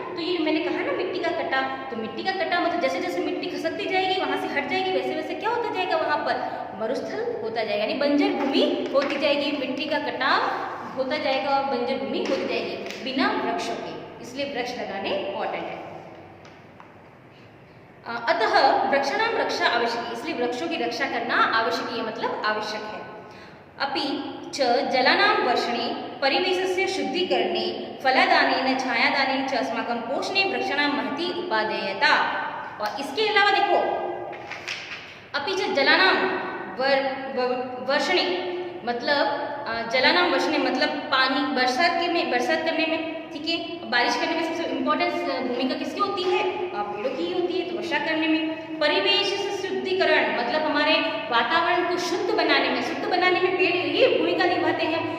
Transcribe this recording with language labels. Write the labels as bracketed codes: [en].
[hi] तो ये मैंने कहा ना मिट्टी का कटाव, तो मिट्टी का कटाव मतलब जैसे जैसे मिट्टी खसकती जाएगी वहाँ से हट जाएगी, वैसे वैसे क्या होता जाएगा, वहाँ पर मरुस्थल होता जाएगा, यानी बंजर भूमि होती जाएगी। मिट्टी का कटाव होता जाएगा और बंजर भूमि होती जाएगी बिना वृक्षों के, इसलिए वृक्ष लगाने इम्पॉर्टेंट है। [sa] अतः वृक्षाणाम रक्षा आवश्यक, [hi] इसलिए वृक्षों की रक्षा करना आवश्यक है, मतलब आवश्यक है। [sa] अपि च जलानां वर्षणे परिवेशस्य शुद्धिकरणे फलादानेन छायादानेन च अस्माकं पोषणे वृक्षाणां महती उपादेयता। [hi] और इसके अलावा देखो [sa] अपि च जलानां वर्षणे [hi] मतलब [sa] जलानाम वर्षणे [hi] मतलब पानी बरसात करने में। ठीक है, बारिश करने में सबसे इम्पोर्टेंट भूमिका किसकी होती है, पेड़ों की ही होती है। तो वर्षा करने में, परिवेश से शुद्धिकरण मतलब हमारे वातावरण को शुद्ध बनाने में पेड़ ये भूमिका निभाते हैं।